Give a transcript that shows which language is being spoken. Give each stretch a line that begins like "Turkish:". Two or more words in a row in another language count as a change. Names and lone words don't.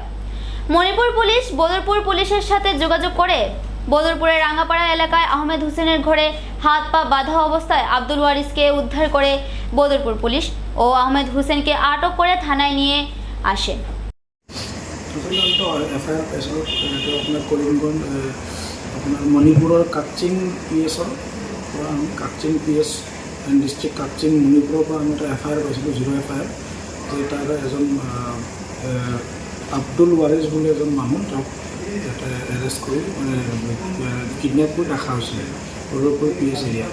Bangla: মণিপুর পুলিশ বদরপুর পুলিশের সাথে যোগাযোগ করে বদরপুরের রাঙ্গাপাড়া এলাকায় আহমেদ হোসেনের ঘরে হাত পা বাঁধা অবস্থায় আব্দুল ওয়ারিসকে উদ্ধার করে বদরপুর পুলিশ ও আহমেদ হোসেনকে আটক করে থানায় নিয়ে আসে।
Assamese: এফআইআর পাইছিলোঁ এইটো আপোনাৰ কৰিমগঞ্জ আপোনাৰ মণিপুৰৰ কাকচিং PSৰ পৰা আমি কাকচিং PS ডিষ্ট্ৰিক্ট কাকচিং মণিপুৰৰ পৰা আমি এটা এফআইআৰ পাইছিলোঁ 0 এফআইআৰ যে তাৰ এজন আব্দুল ৱাৰিছ বুলি এজন মানুহ তেওঁক ইয়াতে এৰেষ্ট কৰি কিডনেপ কৰি ৰখা হৈছিলে বদৰপুৰ
English: PS area.